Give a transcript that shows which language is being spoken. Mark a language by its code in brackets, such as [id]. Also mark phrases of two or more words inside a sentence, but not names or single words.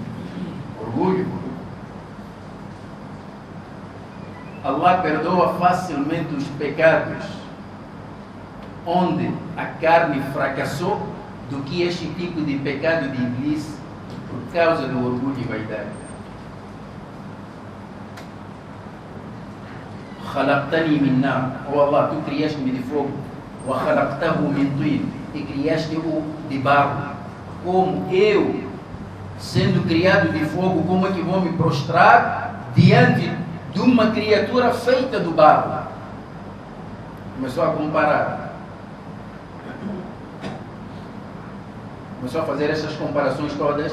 [pt] Orgulho. Allah perdoa facilmente os pecados onde a carne fracassou do que este tipo de pecado de Iblis por causa do orgulho e vaidade. [ar] خلقتني من نار. [pt] Oh Allah, tu criaste-me de fogo. [ar] وخلقته من طين. [pt] E criaste-o de barro. Como eu, sendo criado de fogo, como é que vou me prostrar diante de uma criatura feita do barro. Começou a comparar. Começou a fazer essas comparações todas.